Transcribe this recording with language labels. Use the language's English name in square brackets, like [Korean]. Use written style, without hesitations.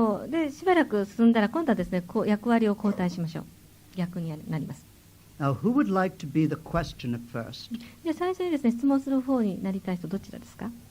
[Japanese] でしばらく進んだら今度はですね、こう役割を交代しましょう。逆になります。 [English] Now, who would like to be the questioner first? [Japanese] で最初にですね、質問する方になりたい人どちらですか？